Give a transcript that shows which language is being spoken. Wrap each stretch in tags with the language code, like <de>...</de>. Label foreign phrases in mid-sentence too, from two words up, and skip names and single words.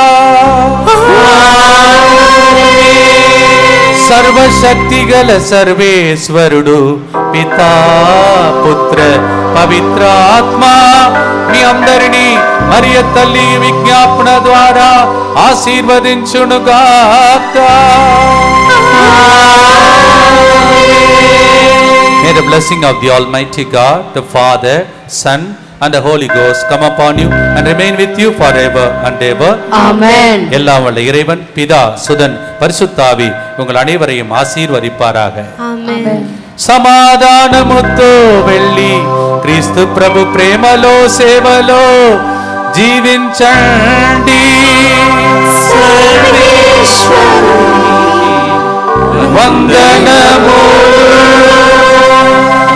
<te>సర్వశక్తి గల సర్వేశ్వరుడు పితా పుత్ర పవిత్ర ఆత్మ మీ అందరినీ మరియ తల్లి విజ్ఞాపన ద్వారా ఆశీర్వదించునుగాక.</te> <en>May the blessing of the Almighty God, the Father, Son, and the Holy Ghost come upon you and remain with you forever and ever. Amen.</en> <ta>எல்லாம் வல்ல இறைவன் பிதா சுதன் பரிசுத்த ஆவி உங்கள் அனைவரையும் ஆசீர்வதிப்பாராக. Amen.</ta> <te>సమాధానముతో వెళ్ళి క్రీస్తు ప్రభు ప్రేమలో సేవలో జీవించండి. వందనము</te>